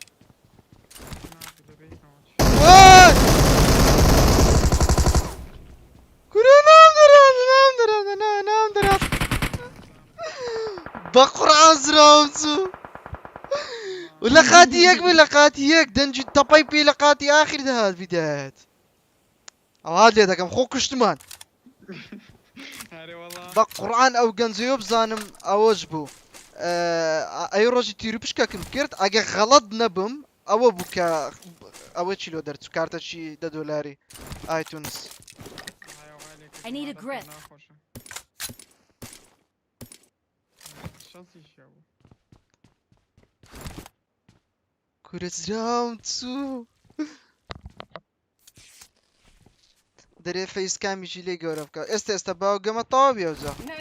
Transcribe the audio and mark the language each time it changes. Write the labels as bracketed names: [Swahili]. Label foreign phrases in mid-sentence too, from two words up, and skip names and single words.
[Central Kurdish] بە قورعان زراوم چوو لە قاتی یەک بوو لە قاتی یەک دەنجی تەپەی پێ لە قاتی ئاخر دەهات بیدات ئەوها لێ دەکەم خۆ کوشتمان بە قورعان ئەو گەنجەیە بزانم ئەوەش بوو ئەی ڕۆژی تیر و پشکەکەم کرد ئەگە غەڵەت نەبم ئەوە بوو کە ئەوە چیلۆ دەرچوو کارتەچی $10 ئایتونس [English] I need a grip. [Central Kurdish] کورە زراوم چوو دەرێ فەیسکامیشی لێ گەورە بکە ئێستا باو گەمە تەواو بێوجە